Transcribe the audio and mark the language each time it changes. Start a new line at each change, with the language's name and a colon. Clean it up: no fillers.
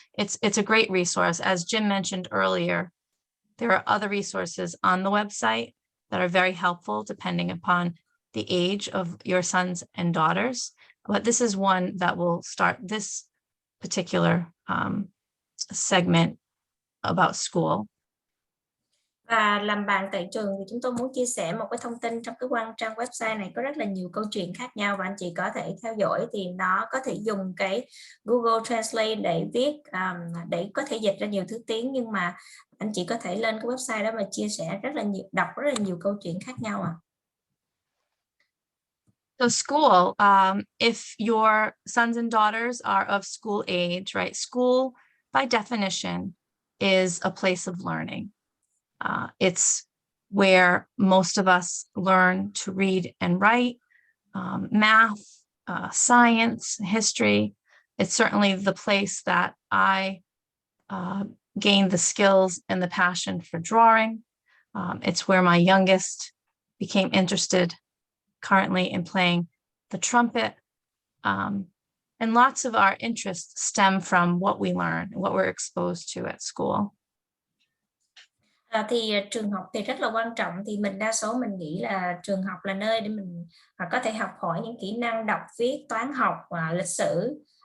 English: It's a great resource. As Jim mentioned earlier, there are other resources on the website that are very helpful depending upon the age of your sons and daughters. But this is one that will start this particular segment about school.
Vietnamese: Và làm bạn tại trường thì chúng tôi muốn chia sẻ một cái thông tin trong cái trang website này có rất là nhiều câu chuyện khác nhau, và anh chị có thể theo dõi. Thì nó có thể dùng cái Google Translate để viết, để có thể dịch ra nhiều thứ tiếng, nhưng mà anh chị có thể lên cái website đó và chia sẻ rất là nhiều, đọc rất là nhiều câu chuyện khác nhau.
English: So school, if your sons and daughters are of school age, right? School, by definition, is a place of learning. It's where most of us learn to read and write, math, science, history. It's certainly the place that I gained the skills and the passion for drawing. It's where my youngest became interested currently in playing the trumpet. And lots of our interests stem from what we learn, what we're exposed to at school.
Vietnamese: Thì trường học thì rất là quan trọng. Thì đa số mình nghĩ là trường học là nơi để mình có thể học hỏi những kỹ năng đọc, viết, toán học và lịch sử.